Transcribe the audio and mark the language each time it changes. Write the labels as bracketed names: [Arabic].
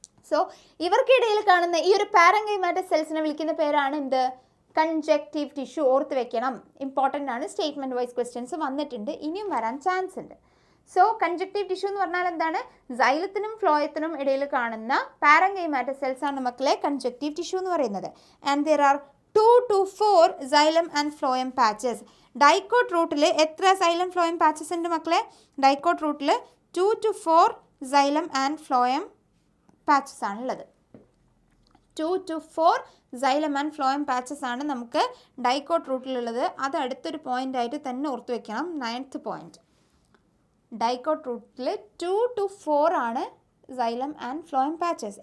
[Malayalam] So ഇവർക്കിടയിൽ കാണുന്ന ഈ ഒരു പാരങ്കൈമാറ്റസ് സെൽസിനെ വിളിക്കുന്ന പേരാണ് എന്ത്? Conjunctive tissue. ഓർത്ത് വെക്കണം, ഇമ്പോർട്ടൻ്റ് ആണ്. സ്റ്റേറ്റ്മെൻറ്റ് വൈസ് ക്വസ്റ്റ്യൻസ് വന്നിട്ടുണ്ട്, ഇനിയും വരാൻ ചാൻസ് ഉണ്ട്. സോ കൺജക്റ്റീവ് ടിഷ്യൂ എന്ന് പറഞ്ഞാൽ എന്താണ്? സൈലത്തിനും ഫ്ലോയത്തിനും ഇടയിൽ കാണുന്ന പാരങ്കൈമാറ്റസ് സെൽസ് ആണ് മക്കളെ കൺജക്റ്റീവ് ടിഷ്യൂ എന്ന് പറയുന്നത്. [English] And there are 2 to 4 xylem and phloem patches. [Malayalam] Dicot റൂട്ടിൽ എത്ര സൈലം ഫ്ലോയം പാച്ചസ് ഉണ്ട് മക്കളെ? ഡൈക്കോട്ട് റൂട്ടിൽ 2 to 4 xylem and phloem patches ആണുള്ളത്. 2 to 4 xylem and phloem patches ആണ് നമുക്ക് ഡൈക്കോട്ട് റൂട്ടിലുള്ളത്. അത് അടുത്തൊരു പോയിന്റ് ആയിട്ട് തന്നെ ഓർത്ത് വെക്കണം, 9th പോയിന്റ്. ഡൈക്കോട്ട് റൂട്ടിൽ 2 to 4 ആണ് xylem and phloem പാച്ചസ്.